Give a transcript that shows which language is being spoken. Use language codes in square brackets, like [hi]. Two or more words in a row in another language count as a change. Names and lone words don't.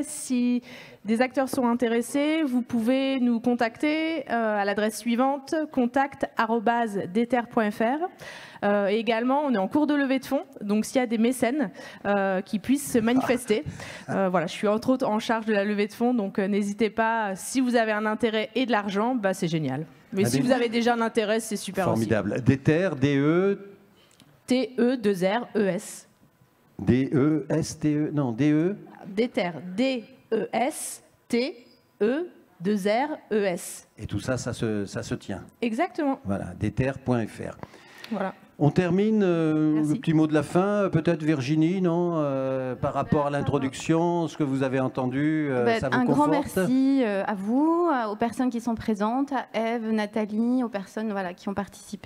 [fr] Si des acteurs sont intéressés, vous pouvez nous contacter à l'adresse suivante, contact@deterres.fr. Et également, on est en cours de levée de fonds. Donc s'il y a des mécènes qui puissent se manifester. Voilà, je suis entre autres en charge de la levée de fonds. Donc n'hésitez pas, si vous avez un intérêt et de l'argent, bah, c'est génial. Mais si vous avez déjà un intérêt, c'est super formidable. aussi. Des terres, D-E... T-E-2-R-E-S. D-E-S-T-E... Non, D-E... Des terres. D-E-S-T-E-2-R-E-S. Et tout ça, ça se tient. Exactement. Voilà, desterres.fr. Voilà. On termine, le petit mot de la fin, peut-être Virginie, non par rapport à l'introduction, ce que vous avez entendu, ça vous un conforte? grand merci à vous, aux personnes qui sont présentes, à Ève, Nathalie, aux personnes qui ont participé.